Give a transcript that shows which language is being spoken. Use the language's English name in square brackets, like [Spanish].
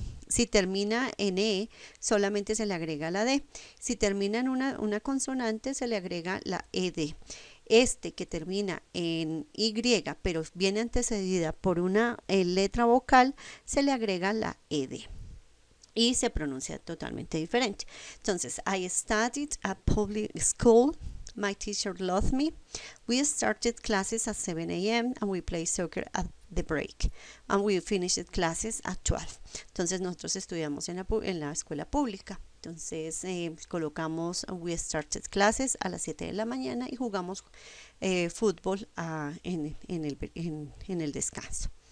[Spanish] Si termina en E, solamente se le agrega la D. Si termina en una consonante, se le agrega la ED. Este que termina en Y, pero viene antecedida por una letra vocal, se le agrega la ED. Y se pronuncia totalmente diferente. [English] Entonces, I studied at public school. My teacher loved me. We started classes at 7 a.m. and we played soccer at the break. And we finished classes at 12. [Spanish] Entonces nosotros estudiamos en la escuela pública. Entonces colocamos [English] we started classes [Spanish] a las 7 de la mañana y jugamos fútbol en el descanso.